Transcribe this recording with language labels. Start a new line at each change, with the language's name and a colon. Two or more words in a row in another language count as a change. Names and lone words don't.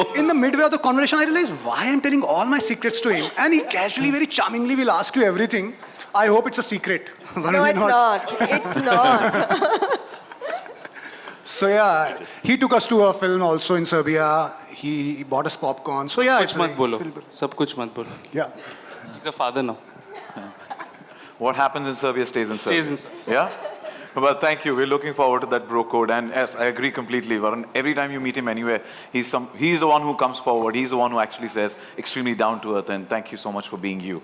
English: In the midway of the conversation, I realized why I'm telling all my secrets to him. And he casually, very charmingly will ask you everything. I hope it's a secret. No, it's not. It's not. So yeah, he took us to a film also in Serbia. He bought us popcorn. So yeah,
Hindi: कुछ मत बोलो, सब कुछ मत बोलो.
English: Yeah. He's a father now. What happens in Serbia stays in Serbia. Stays in Serbia. Yeah? Well, thank you. We're looking forward to that bro code. And yes, I agree completely, Varun. Every time you meet him anywhere, he's the one who comes forward. He's the one who actually says extremely down to earth. And thank you so much for being you.